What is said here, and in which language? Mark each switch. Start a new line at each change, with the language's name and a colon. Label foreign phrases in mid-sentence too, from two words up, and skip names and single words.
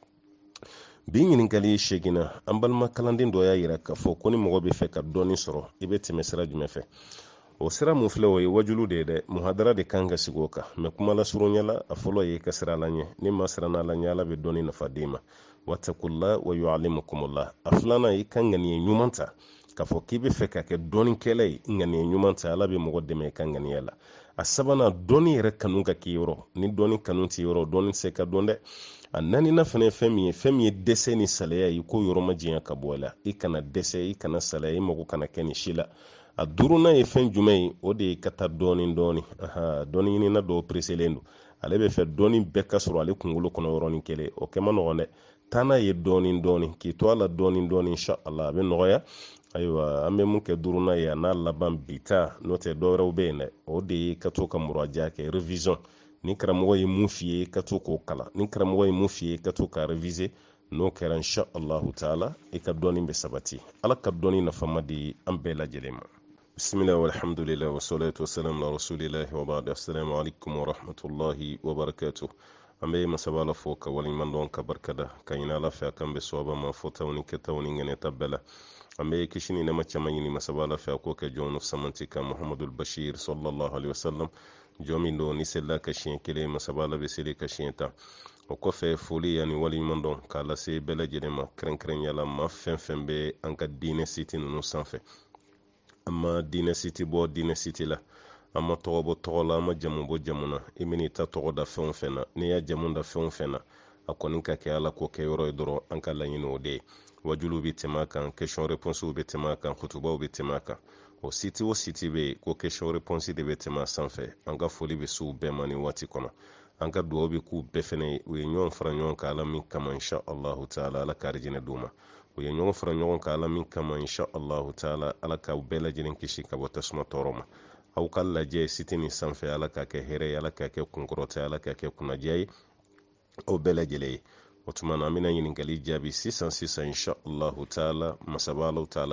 Bambara: bi ɲininkali 8nan an balima kalanden dɔ y'a yira k'a fɔ ko ni mɔgɔ bɛ fɛ ka dɔɔni sɔrɔ i bɛ tɛmɛ sira jumɛn fɛ o sira mun filɛ o ye wajulu de ye dɛ muhadara de kan ka sigi o kan mɛ kuma lasurunya la a fɔlɔ ye ka sira la ɲɛ ni ma siran la ɲɛ ala bɛ dɔɔni nafa d'i ma
Arabic: واتقوا الله ويعلمكم الله
Bambara: a 2nan i ka ŋaniya ɲuman ta k'a fɔ k'i bɛ fɛ ka kɛ dɔɔnikɛla ye ŋaniya ɲuman ta ala bɛ mɔgɔ dɛmɛ i ka ŋaniya la a 3nan dɔɔni yɛrɛ kanu ka k'i yɔrɔ ni dɔɔni kanu t'i yɔrɔ dɔɔni tɛ se ka dɔn dɛ a 4nan fana ye fɛn min ye dɛsɛ ni salaya ye ko yɔrɔ ma janya ka bɔ a la i kana dɛsɛ i kana salaya i mago kana kɛ ni si la a 5nan ye fɛn jumɛn ye o de ye ka taa dɔɔni dɔɔni ɲinina dɔw preselen don ale bɛ fɛ dɔɔni bɛɛ ka sɔrɔ ale kunkolo kɔnɔ yɔrɔnin kelen o kɛ ma nɔgɔn dɛ taa n'a ye dɔɔni dɔɔni k'i to a la dɔɔni dɔɔni
Arabic: إن شاء الله
Bambara: a bɛ nɔgɔya ayiwa an bɛ mun kɛ 5nan ye a n'a laban bita n'o tɛ dɔwɛrɛw bɛ yen dɛ o de ye ka to ka muraja kɛ revision ni karamɔgɔ ye mun f'i ye ka to k'o kalan ni karamɔgɔ ye mun f'i ye ka to ka reviser n'o kɛra
Arabic: إن شاء الله تعالى
Bambara: i ka dɔɔni bɛ sabati ala ka dɔɔni nafama di an bɛɛ lajɛlen ma
Arabic: بسم الله والحمد لله والصلاة والسلام على رسول الله وبعد السلام عليكم ورحمة الله وبركاته
Bambara: an bɛ masaba la fo ka waliɲuman dɔn ka barikada ka ɲini ala fɛ a kan bɛ sɔɔba ma fɔtaw ni kɛtaw ni ŋɛnɛta bɛɛ la an bɛ kisi ni nɛma caman ɲini masaba la fɛ a k'o kɛ jɔn samanti kan muhammadul bashir
Arabic: صلى الله عليه وسلم
Bambara: jɔn min don ni selila ka siɲɛ 1 masaba la bɛ seli ka siɲɛ 10 o kɔfɛ foli ani waliɲuman dɔn k'a lase bɛɛ lajɛlen ma kɛrɛnkɛrɛnya la maa fɛn fɛn bɛ an ka diinɛ siti ninnu sanfɛ an ma diinɛ siti bɔ diinɛ siti la ama tɔgɔ bɔ tɔgɔ la ama jamu bɔ jamu na i bɛn'i ta tɔgɔ da fɛn o fɛn na n'i y'a jamu da fɛn o fɛn na a kɔni ka kɛ ala k'o kɛ yɔrɔ ye dɔrɔn an ka laɲini o de ye wajuluw bɛ tɛmɛ a kan
French: question réponse
Bambara: bɛ tɛmɛ a kan kutubaw bɛ tɛmɛ a kan o site o site bɛ yen ko
French: question réponse
Bambara: de bɛ tɛmɛ a sanfɛ an ka foli bɛ s'u bɛɛ ma nin waati kɔnɔ an ka dugawu bɛ k'u bɛɛ fɛnɛ ye u ye ɲɔgɔn fara ɲɔgɔn kan ala min kama
Arabic: إن شاء الله تعالى
Bambara: ala ka arijinɛ d'u ma u ye ɲɔgɔn fara ɲɔgɔn kan ala min kama
Arabic: إن شاء الله تعالى
Bambara: ala k'aw bɛɛ lajɛlen kisi ka bɔ tasuma tɔɔrɔ ma aw ka lajɛ site nin sanfɛ ala ka kɛ hɛrɛ ye ala ka kɛ kunkɔrɔta ye ala ka kɛ kunnadiya ye aw bɛɛ lajɛlen ye o tuma na an bɛna ɲininkali jaabi sisan
Arabic: إن شاء الله تعالى
Bambara: masaba alaw taala